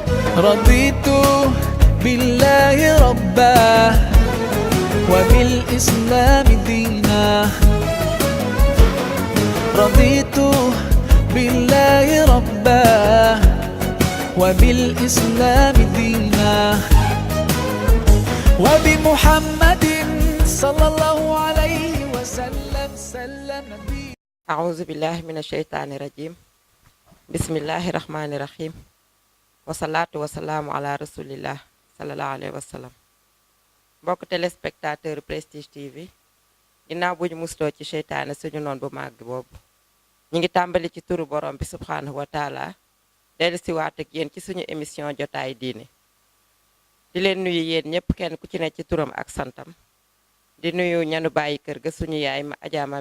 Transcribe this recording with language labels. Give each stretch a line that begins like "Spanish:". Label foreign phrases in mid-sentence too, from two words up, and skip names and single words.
Arabic: رضيت بالله ربا وبالإسلام دينا رضيت بالله ربا وبالإسلام دينا وبمحمد صلى الله عليه وسلم سلم نبي. أعوذ بالله من الشيطان الرجيم. بسم الله الرحمن الرحيم. والصلاة والسلام على رسول الله صلى الله عليه وسلم.
Wolof: mbokk téléspectateur Prestige TV ginnaaw bu ñu musloo ci seytaane suñu noon bu màgg boobu ñi ngi tàmbali ci turu borom bi
Arabic: سبحانه وتعالى
Wolof: dellu si waat ak yéen ci suñu émission jotaay diine di leen nuyu yéen ñëpp kenn ku ci ne ci turam ak santam di nuyu ñanu bàyyi kër ga suñu yaay ma Adja Mam